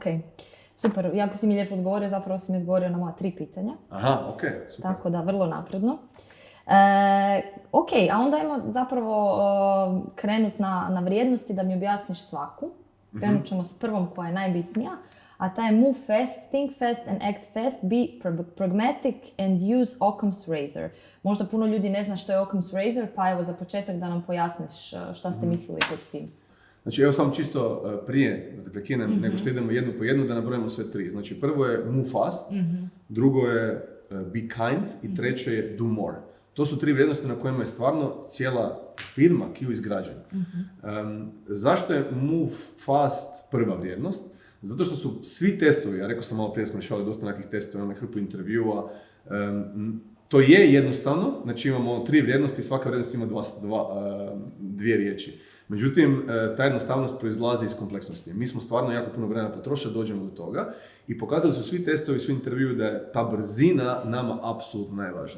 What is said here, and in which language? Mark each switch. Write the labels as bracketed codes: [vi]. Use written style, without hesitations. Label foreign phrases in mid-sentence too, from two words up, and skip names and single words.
[hr] Super, jako si mi lijepo odgovorio, zapravo si mi odgovorio na moja 3 pitanja. Aha, ok, super. Tako da, vrlo napredno. Ok, a onda ajmo zapravo krenut na vrijednosti da mi objasniš svaku. Krenut ćemo s prvom koja je najbitnija, a taj je [en] move fast, think fast and act fast, be pragmatic and use Occam's razor. [hr] Možda puno ljudi ne zna što je [en] Occam's razor, [hr] pa evo za početak da nam pojasniš šta ste mislili pod tim. Znači, evo samo čisto prije da te prekinem, nego što idemo jednu po jednu, da nabrojimo sve tri. Znači, prvo je [en] move fast, [hr] drugo je [en] be kind [hr] i treće je [en] do more. [hr] To su tri vrijednosti na kojima je stvarno cijela firma Q izgrađena. Zašto je [en] move fast [hr] prva vrijednost? Zato što su svi testovi, ja rekao sam malo prije, smo rješavali dosta nekih testova, na hrpu intervjua, to je jednostavno, znači imamo tri vrijednosti, svaka vrijednost ima dvije riječi. Međutim, ta jednostavnost proizlazi iz kompleksnosti. Mi smo stvarno jako puno vremena potrošili, dođemo do toga i pokazali su svi testovi, svi intervjui da je ta brzina nama apsolutno najvažnija.